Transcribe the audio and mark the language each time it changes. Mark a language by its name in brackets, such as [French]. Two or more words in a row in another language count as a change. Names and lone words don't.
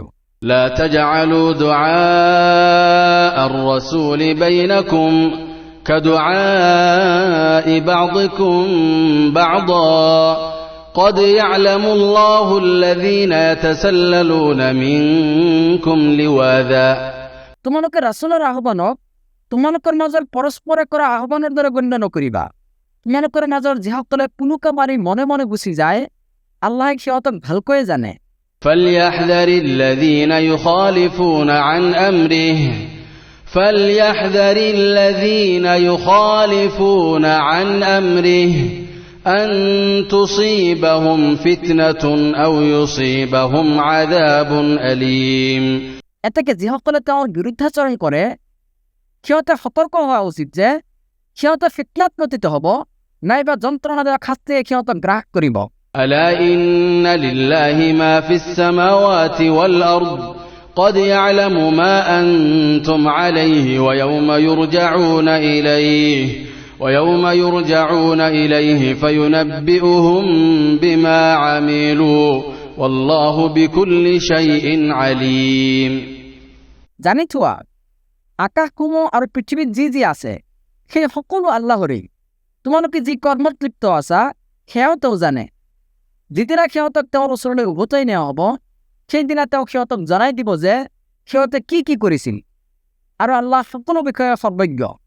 [Arabic] لا تجعلوا دعاء الرسول بينكم كدعاء بعضكم بعضا قد يعلم الله الذين يتسللون منكم لواذا [Assamese] তোমালোকে ৰাছুলৰ আহ্বানক তোমালোকৰ মাজৰ পৰস্পৰে কৰা আহ্বানৰ দৰে গণ্য নকৰিবা। তোমালোকৰ মাজৰ যিসকলে পুলুকা মাৰি মনে মনে গুচি যায় আল্লাহে সিহঁতক ভালকৈ জানে। [Arabic] فليحذر الذين يخالفون عن أمره فليحذر الذين يخالفون عن أمره أن تصيبهم فتنة أو يصيبهم عذاب أليم [Assamese] এতেকে যিসকলে তেওঁৰ বিৰুদ্ধাচৰণ কৰে সিহঁতে সতৰ্ক হোৱা উচিত যে সিহঁতে ফিতনাত পতিত হ'ব নাইবা যন্ত্ৰণাদায়ক শাস্তিয়ে সিহঁতক গ্ৰাস কৰিব [Arabic] ألا إن لله ما في السماوات والأرض قد يعلم ما أنتم عليه ويوم يرجعون إليه فينبئهم بما عملوا والله بكل شيء عليم [Assamese] জানি থোৱা আকাশসমূহ আৰু পৃথিৱীত যি আছে সেই সকলো আল্লাহৰেই তোমালোকে যি কৰ্মত লিপ্ত আছা সেয়াও তেওঁ জানে যিদিনা সিহঁতক তেওঁৰ ওচৰলৈ উভতাই নিয়া হ'ব সেইদিনা তেওঁ সিহঁতক জনাই দিব যে সিহঁতে কি কৰিছিল আৰু আল্লাহ সকলো বিষয়ে সৰ্বজ্ঞ